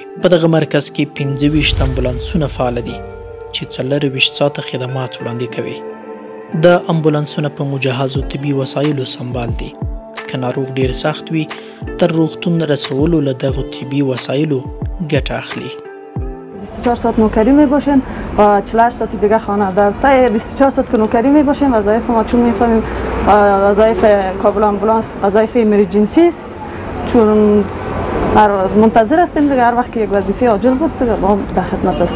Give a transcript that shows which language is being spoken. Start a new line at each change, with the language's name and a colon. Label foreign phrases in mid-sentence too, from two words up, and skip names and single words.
Pashto: په دغه مرکز کې 25 امبولانسونه فعال دي چې 24 ساعته خدمات وړاندې کوي. د امبولانسونه په مجهزو طبي وسایلو سمبال دي. که ناروغ ډیر سخت وي تر روغتون رسولو له دغو طبي وسایلو ګټه اخلي.
Persian: 24 ساعت نوکری می باشیم و 48 ساعت دیگه خانه. در طی 24 ساعت که نوکری می باشیم وظایف ما چون میفهمیم وظایف کابل امبولانس وظایف امرجنسی است، چون منتظر هستیم دیگه هر وقت که یک وظیفه عاجل بود دیگه ما در خدمت هستیم.